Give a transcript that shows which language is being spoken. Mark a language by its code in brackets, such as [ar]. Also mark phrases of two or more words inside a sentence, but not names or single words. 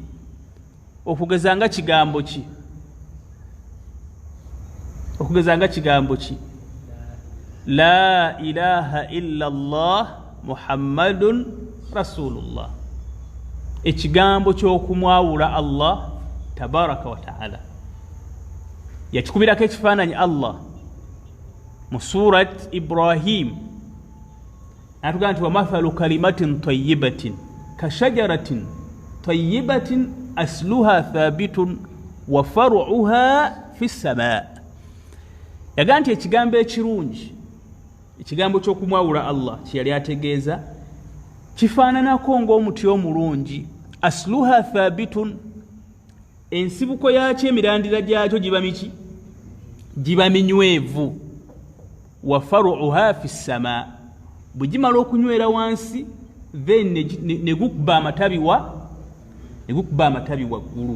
[lg] Okugezanga kigambo ki, okugezanga kigambo ki, [ar] لا إله إلا الله محمد رسول الله, [lg] ekigambo ky'okumwawula Allah [ar] تبارك وتعالى. [lg] Yakikubirako ekifaananyi Allah mu surat Ibrahim natugamba nti [ar] ومثل كلمة طيبة كشجرة طيبة أصلها ثابت وفرعها في السماء. [lg] Yagamba nti ekigambo ekirungi, ekigambo ky'okumwawula Allah kye yali ategeeza kifaananako ng'omuti omulungi, [ar] أصلها ثابت, [lg] ensibuko yakyo emirandira gyakyo giba miki, giba minywevu, [ar] وفرعها في السماء, [lg] bwe gimala okunywera wansi then ne gukuba amatabi waggulu.